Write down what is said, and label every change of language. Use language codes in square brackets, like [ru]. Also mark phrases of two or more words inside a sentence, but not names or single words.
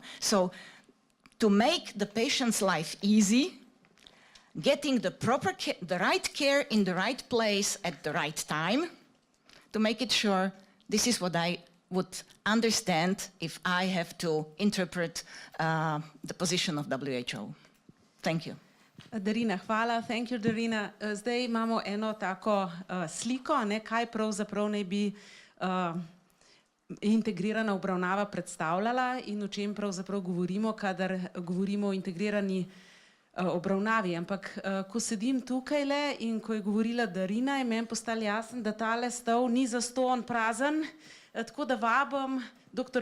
[en] So to make the patient's life easy, getting the right care in the right place at the right time, to make it sure, this is what I would understand if I have to interpret the position of WHO. Thank you. Darina, hvala. Thank you, Darina. [sl] Zdaj imamo eno tako sliko, ne, kaj pravzaprav naj bi integrirana obravnava predstavljala in o čem pravzaprav govorimo, kadar govorimo o integrirani obravnavi. Ampak ko sedim tukajle in ko je govorila Darina, je meni postalo jasno, da tale stol ni zastonj prazen, tako da vabim dr.